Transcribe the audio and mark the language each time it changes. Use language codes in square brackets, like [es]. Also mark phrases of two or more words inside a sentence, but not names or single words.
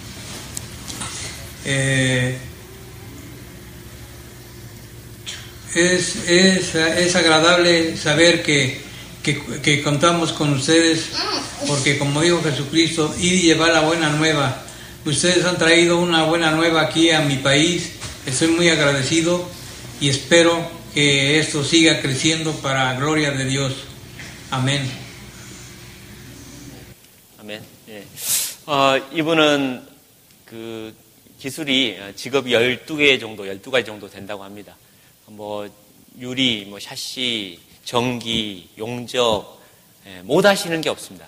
[es] Es agradable saber que contamos con ustedes, porque como dijo Jesucristo, id y llevar la buena nueva. Ustedes han traído una buena nueva aquí a mi país. Estoy muy agradecido y espero que esto siga creciendo para gloria de Dios. [ko] 아멘. 아멘. 이분은 그 기술이 직업이 12가지 정도 된다고 합니다. 유리, 샤시, 전기, 용접, 못 하시는 게 없습니다.